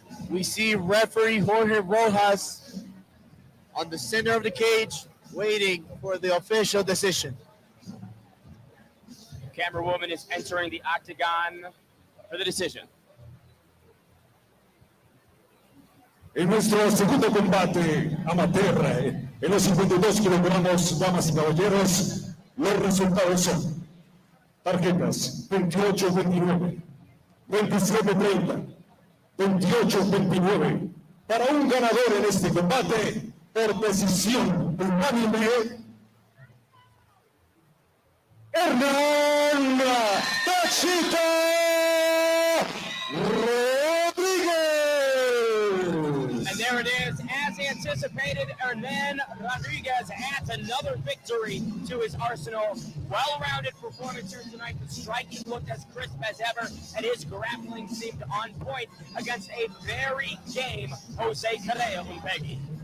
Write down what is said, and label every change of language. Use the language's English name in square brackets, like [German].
[English] We see referee Jorge Rojas on the center of the cage, waiting for the official decision. Camera woman is entering the octagon for the decision. [Spanish] En nuestro segundo combate amateur, en los 52 kilogramos, damas y caballeros, los resultados son tarjetas 28-29, 27-30, 28-29. Para un ganador en este combate, por decisión unánime, Hernán Tachita Rodriguez. [English] And there it is, as anticipated, Hernan Rodriguez adds another victory to his arsenal. Well-rounded performance here tonight. The striking looked as crisp as ever, and his grappling seemed on point against a very game Jose Correa Umpegi.